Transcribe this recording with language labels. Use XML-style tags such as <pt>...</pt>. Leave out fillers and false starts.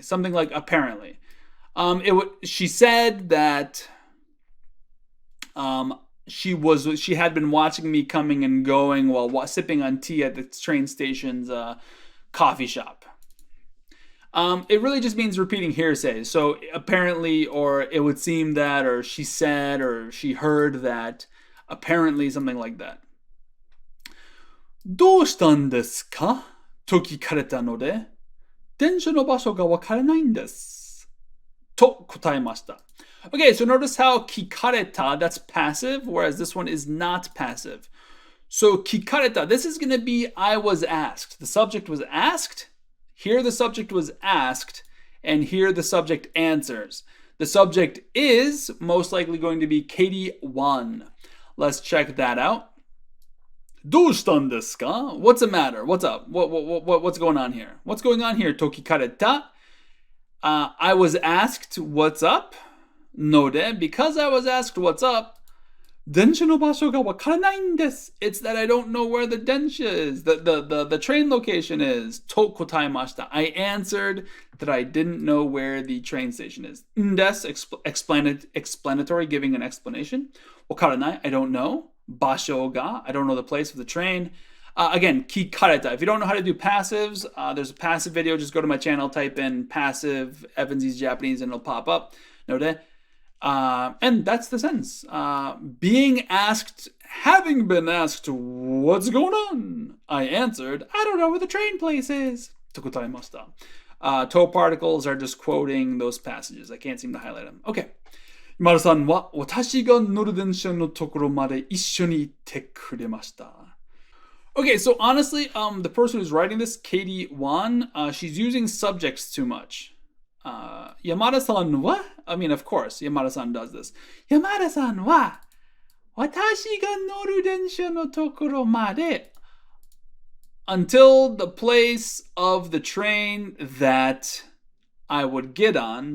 <en>Something like apparently. She said that she had been watching me coming and going while sipping on tea at the train station's coffee shop. It really just means repeating hearsay. So apparently, or it would seem that, or she said, or she heard that, apparently, something like that.</en> <ja>どうしたんですかと聞かれたので、電車の場所がわからないんです。と答えました。</ja> <en>Okay, so notice how kikareta, that's passive, whereas this one is not passive. So kikareta, this is going to be I was asked. The subject was asked. Here the subject was asked. And here the subject answers. The subject is most likely going to be Katee Owen. Let's check that out.</en> <ja>どうしたんですか?</ja> <en>What's the matter? What's up? What's going on here? What's going on here?</en> <ja>と聞かれた.</ja> <en>I was asked what's up. ので, because I was asked what's up,</en> <ja>電車の場所がわからないんです.</ja> <en>It's that I don't know where the densha is, the train location is.</en> <ja>と答えました.</ja> <en>I answered that I didn't know where the train station is. んです, explanatory, giving an explanation. わからない, I don't know. 場所が, I don't know the place of the train. Again, 聞かれた.If you don't know how to do passives, there's a passive video. Just go to my channel, type in passive Evansy's Japanese, and it'll pop up. ので, and that's the sentence. Being asked, having been asked, what's going on? I answered, I don't know where the train place is.</en> <ja>と答えました.</ja> <en>To particles are just quoting those passages. I can't seem to highlight them. Okay.</en> <ja>今田さんは私が乗る電車のところまで一緒に行ってくれました.</ja> <en>Okay, so honestly, the person who's writing this, Katee Owen, she's using subjects too much. Yamada-san wa? I mean, of course, Yamada-san does this.</en> <ja>Yamada-san wa watashi ga noru densha no tokoro made,</ja> <en>until the place of the train that I would get on.</en>